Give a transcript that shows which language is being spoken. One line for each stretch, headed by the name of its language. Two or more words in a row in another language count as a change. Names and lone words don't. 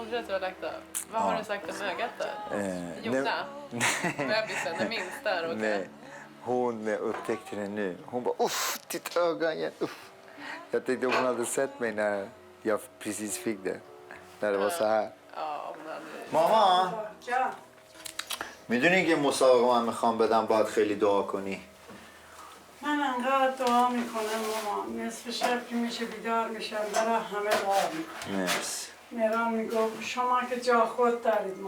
Swedish: Hon tror att du har lagt av. Vad har du sagt om ögat då? Jonna? Bebisen, den minsta råkade. Nej, hon upptäckte det nu. Hon bara, uff, ditt öga igen, uff. Jag tänkte hon hade sett mig när jag precis fick det. När det var så här. Ja, men...
Persian: ماما میدونی که مسابقه من میخوام بدم باید خیلی دعا کنی. من انقدر دعا میکنم ماما، نصف شب که میشه بیدار میشم برای همه دعا میکنم. مرسی. مهران میگفت شما که جا خود دارید ماما.